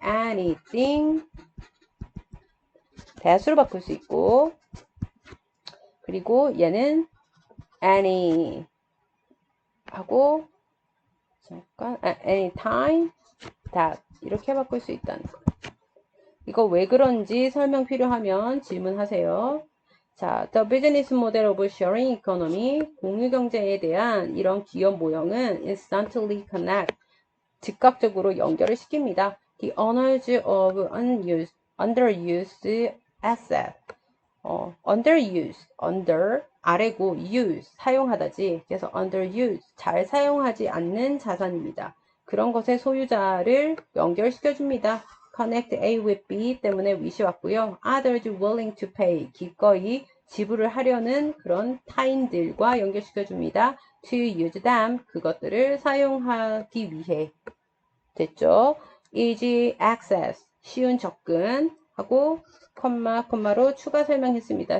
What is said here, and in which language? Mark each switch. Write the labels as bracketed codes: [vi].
[ko] anything 대수로 바꿀 수 있고 그리고 얘는 any 하고 잠깐 anytime that 이렇게 바꿀 수 있다는 거. 이거 왜 그런지 설명 필요하면 질문하세요. 자, [en] The business model of sharing economy, [ko] 공유경제에 대한 이런 기업 모형은 [en] instantly connect, [ko] 즉각적으로 연결을 시킵니다. [en] The owners of underused asset, underuse, under, [ko] 아래고, [en] use, [ko] 사용하다지. 그래서 underuse, 잘 사용하지 않는 자산입니다. 그런 것의 소유자를 연결시켜줍니다. connect A with B 때문에 with이 왔고요. [en] others willing to pay, [ko] 기꺼이 지불을 하려는 그런 타인들과 연결시켜줍니다. [en] to use them, [ko] 그것들을 사용하기 위해. 됐죠? [en] easy access, [ko] 쉬운 접근 하고 콤마로 추가 설명했습니다.